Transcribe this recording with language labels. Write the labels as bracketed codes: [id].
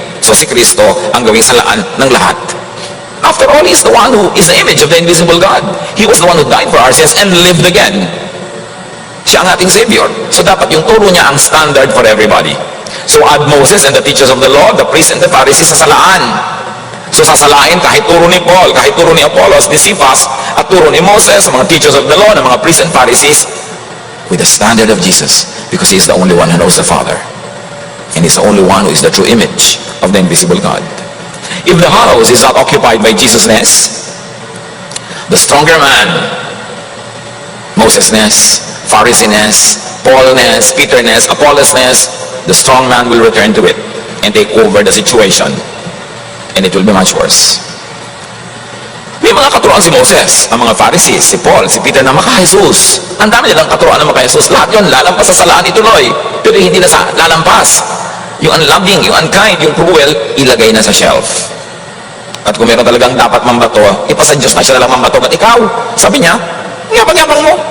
[tl] So si Kristo ang gawing salaan ng lahat. [en] After all, He is the one who is the image of the invisible God. He was the one who died for our sins and lived again. [tl] Siya ang ating Savior. So dapat yung turo niya ang [en] standard for everybody. So add Moses and the teachers of the law, the priests and the Pharisees sa salaan. [tl] So sasalain kahit turo ni Paul, kahit turo ni Apollos, ni Cephas, at turo ni Moses, [en] mga teachers of the law, ng mga priests and Pharisees, with the standard of Jesus, because He is the only one who knows the Father. And He's the only one who is the true image of the invisible God. If the house is not occupied by Jesus-ness, the stronger man, Moses-ness, Pharisee-ness, Paul-ness, Peter-ness, Apollos-ness, the strong man will return to it and take over the situation. And it will be much worse. [tl] May mga katuruan si Moses, ang mga Pharisees, si Paul, si Peter na maka-Jesus. Ang dami nilang katuruan ng maka-Jesus. Lahat yun, lalampas sa salaan ituloy. Pero hindi na lalampas. Yung unloving, yung unkind, yung cruel, ilagay na sa shelf. At kung meron talagang dapat mambato, ipasa Diyos na siya lang mambato. At ikaw, sabi niya, yabang-yabang mo.